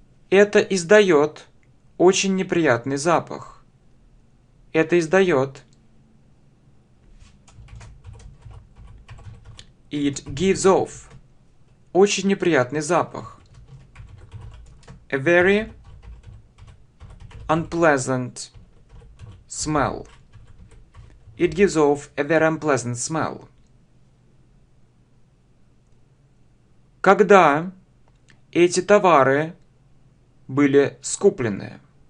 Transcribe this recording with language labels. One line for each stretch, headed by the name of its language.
Russian: Это издает очень неприятный запах. Это издает.
English: It gives off.
Russian: Очень неприятный запах.
English: A very unpleasant smell. It gives off a very unpleasant smell.
Russian: Когда эти товары были скуплены?